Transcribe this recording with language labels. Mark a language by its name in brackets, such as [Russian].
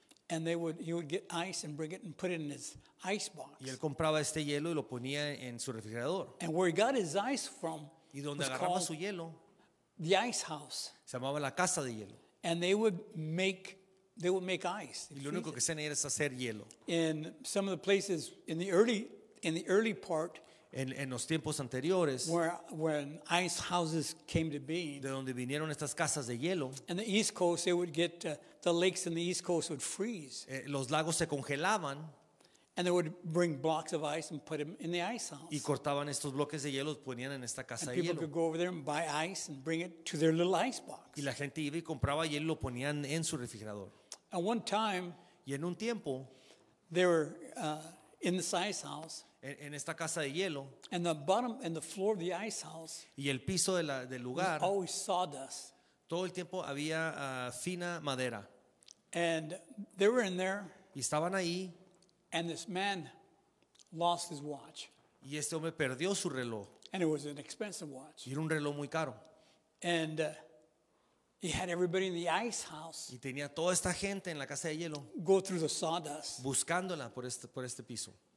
[English] and he would get ice and bring it and put it in his ice box. [Spanish] y él compraba este hielo y lo ponía en su refrigerador. [English] And where he got his ice from [Spanish] Y donde [English] was [Spanish] agarraba [English] called [Spanish] su hielo [English] the ice house, [Spanish] se llamaba la casa de hielo. [English] and they would make ice. [Spanish] Y lo único que hacían era hacer hielo. [English] In some of the places in the early part [Spanish] En los tiempos anteriores, [English] when ice houses came to being, [Spanish] de donde vinieron estas casas de hielo, [English] in the East Coast, they would get the lakes in the East Coast would freeze, [Spanish] los lagos se congelaban [English] and they would bring blocks of ice and put them in the ice house. [Spanish] y cortaban estos bloques de hielo, los ponían en esta casa [English] And [Spanish] de [English] people [Spanish] hielo. [English] could go over there and buy ice and bring it to their little ice box. [Spanish] Y la gente iba y compraba hielo y lo ponían en su refrigerador. [English] And one time, [Spanish] Y en un tiempo, [English] they were in this ice house, [Spanish] en esta casa de hielo, [English] and the bottom and the floor of the ice house [Spanish] y el piso del [English] was [Spanish] lugar, [English] always sawdust. [Spanish] todo el tiempo había fina madera. [English] And they were in there, [Spanish] Y estaban ahí, [English] and this man lost his watch. [Spanish] y este hombre perdió su reloj. [English] And it was an expensive watch. [Spanish] Y era un reloj muy caro. [English] And he had everybody in the ice house [Spanish] Y tenía toda esta gente en la casa de hielo [English] go through the sawdust [Spanish] buscándola por este piso.